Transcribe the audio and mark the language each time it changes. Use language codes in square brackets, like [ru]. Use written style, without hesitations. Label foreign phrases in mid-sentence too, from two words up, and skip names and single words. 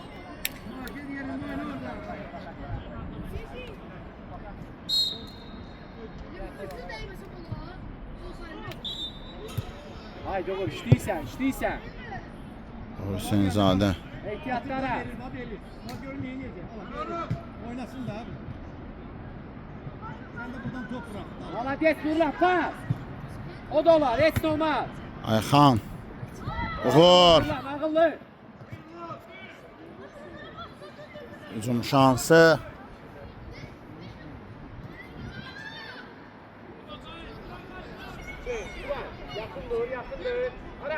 [tr] Haydi Uğur işliysen. Hüseyinzadə. [az] Ehtiyatlara. [tr] Oynasın da abi. Sen de buradan top bırak. [az] Maladet Nurullah pas. O da olar. Heç olmaz. Ayxan. Uğur. Nurullah ağıllı. Hücum şansı. [tr] Yakın dur. Ara.